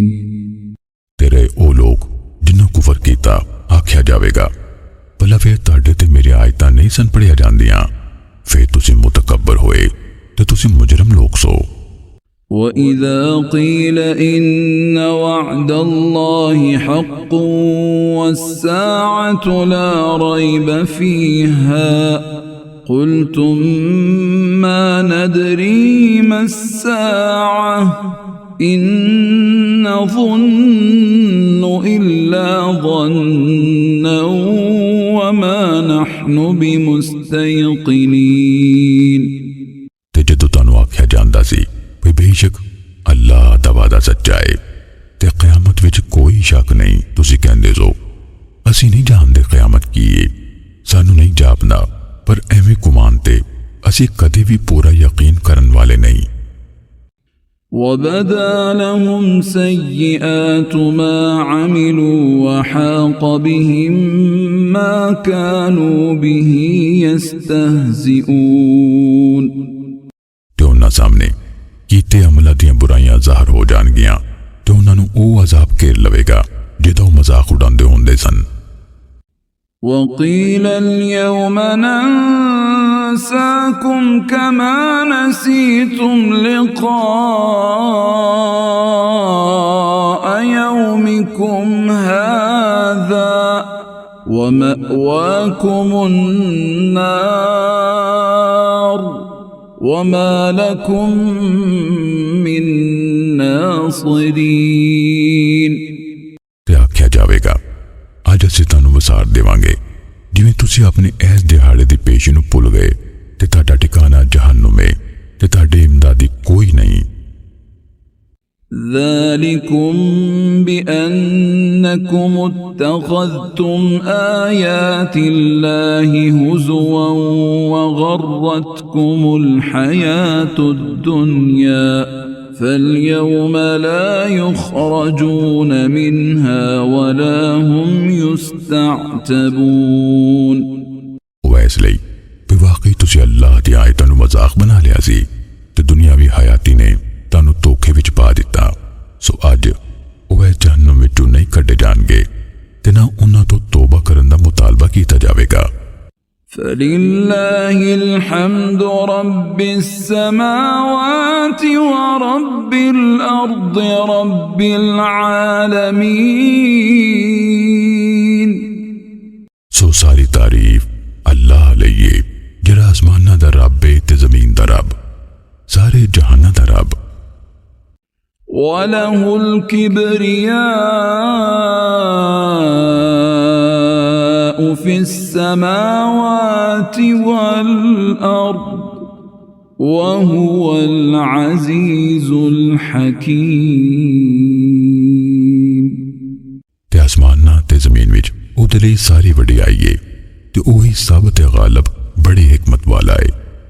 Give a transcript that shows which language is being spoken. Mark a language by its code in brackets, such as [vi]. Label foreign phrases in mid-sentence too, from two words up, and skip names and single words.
[pa] تیرے او لوک جنہاں کفر کیتا آکھیا جاوے گا بھلا پھر تہاڈے تے میری آیتاں نہیں سن پڑھیاں جاندیاں پھر تسیں متکبر ہوئے تے تسیں مجرم لوک سو [ar] وإذا قيل إن وعد الله حق والساعة لا ريب فيها قلتم ما ندري ما الساعة إن نظن إلا ظنا وما نحن بمستيقنين [pa] تجد تانو آکھیا جاندا سی بیشک اللہ دا وعدہ سچا ہے تے قیامت وچ کوئی شک نہیں تسیں کہندے سو اسیں نہیں جاندے قیامت کی ہے سانو نہیں جاپدا پر ایویں گمان تے اسیں کدے بھی پورا یقین کرن والے نہیں [ar] وبدا لهم سيئات ما عملوا وحاق بهم ما كانوا به يستهزئون [pa] تے اوہناں سامنے کیتے عملاں دیاں برائیاں ظاہر ہو جانگیاں تے اوہناں نوں اوہ عذاب گھیر لوے گا جہدا اوہ مذاق اڈاندے ہندے سن [ar] وقيل اليوم ننساكم كما نسيتم لقاء يومكم هذا ومأواكم النار وما لكم من नासिरीन [pa] تے آکھیا جاوے گا اج اسیں تہانوں وسار دیواں گے جویں تسیں اپنے ایس دیہاڑے دی پیشی نوں بھل گئے تے تہاڈا ٹھکانہ جہنم ہے تے تہاڈے امدادی کوئی نہیں [ar] ذلكم بأنكم اتخذتم آيات الله هزوا وغرتكم الحياة الدنيا فاليوم لا يخرجون منها ولا هم يستعتبون [pa] ویسے واقعی تسیں اللہ دی آیتاں نوں مذاق بنا لیا سی تے دنیاوی حیاتی نے تانو دھوکے وچ پا دتا سو اج وہ جہنم وچوں نہیں کڈھے جانگے تے نہ اوہناں توں توبہ کرن دا مطالبہ کیتا جاوے گا [ar] فلله الحمد رب السماوات ورب الأرض رب العالمين [pa] سو ساری تعریف اللہ لئی اے جیہڑا اسماناں دا رب ہے تے زمین دا رب سارے جہاناں دا رب [ar] وله الكبرياء في السماوات والأرض وهو العزيز الحكيم [pa] تے اسماناں تے زمین وچ اوہدے لئی ساری وڈیائی ہے تے اوہی سب تے غالب بڑی حکمت والا ہے.